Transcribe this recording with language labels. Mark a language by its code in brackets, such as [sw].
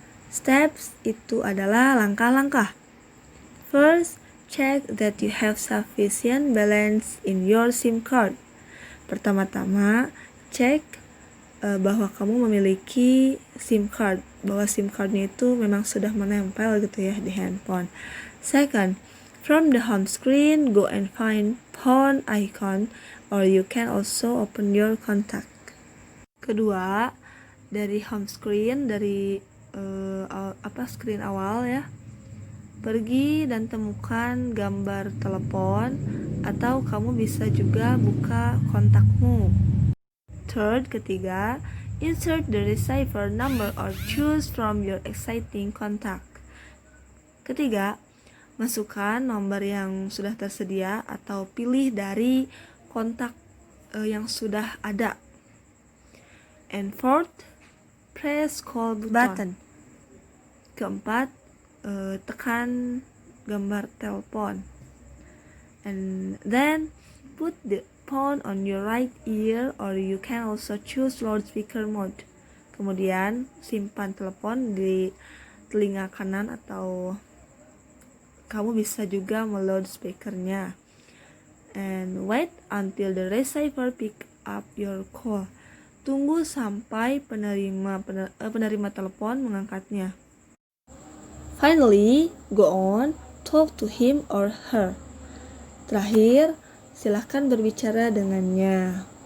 [id] Steps itu adalah langkah-langkah. [en] First, check that you have sufficient balance in your SIM card. [id] Pertama-tama, cek bahwa kamu memiliki SIM card, bahwa SIM cardnya itu memang sudah menempel gitu ya di handphone. [en] Second, from the home screen, go and find phone icon, or you can also open your contact. [id] Kedua, dari home screen, dari screen awal ya, pergi dan temukan gambar telepon, atau kamu bisa juga buka kontakmu. [en] Third, [id] ketiga, [en] insert the receiver number or choose from your existing contact. [id] Ketiga, masukkan nomor yang sudah tersedia atau pilih dari kontak yang sudah ada. [en] And fourth, press call button. [id] Keempat, tekan gambar telepon. [en] And then put the phone on your right ear, or you can also choose loudspeaker mode. [id] Kemudian simpan telepon di telinga kanan, atau kamu bisa juga loudspeakernya. [en] And wait until the receiver pick up your call. [id] Tunggu sampai penerima telepon mengangkatnya. [en] Finally, go on, talk to him or her. [id] Terakhir, silahkan berbicara dengannya.